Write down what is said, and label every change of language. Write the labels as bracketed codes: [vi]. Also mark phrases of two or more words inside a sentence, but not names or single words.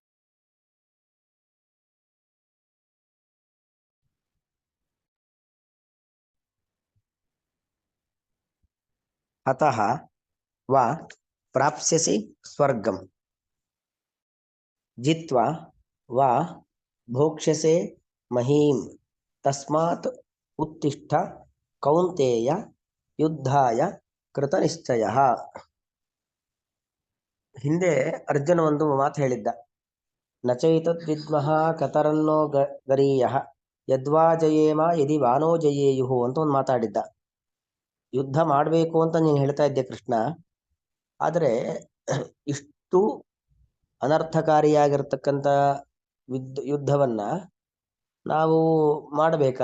[sa] ಹತಃ ವಾ ಪ್ರಾಪ್ಸ್ಯಸಿ ಸ್ವರ್ಗಂ ಜಿತ್ವಾ ವಾ ಭೋಕ್ಷ್ಯಸೆ ಮಹೀಂ ತಸ್ಮಾತ್ ಉತ್ತಿಷ್ಠ ಕೌಂತೆಯ ಯುದ್ಧಾಯ ಕೃತ ನಿಶ್ಚಯ. [kn] ಹಿಂದೆ ಅರ್ಜುನ ಒಂದು ಮಾತು ಹೇಳಿದ್ದ, [sa] ನಚೈತದ್ ವಿದ್ಮಃ ಕತರನ್ನೋ ಗರೀಯಃ ಯದ್ವಾ ಜಯೇಮ ಯದಿ ವಾನೋ ಜಯೇಯುಹು [kn] ಅಂತ ಒಂದು ಮಾತಾಡಿದ್ದ. ಯುದ್ಧ ಮಾಡಬೇಕು ಅಂತ ನೀನು ಹೇಳ್ತಾ ಇದ್ದೆ ಕೃಷ್ಣ, ಆದರೆ ಇಷ್ಟು ಅನರ್ಥಕಾರಿಯಾಗಿರ್ತಕ್ಕಂಥ ಯುದ್ಧವನ್ನ ನಾವು ಮಾಡಬೇಕಾ?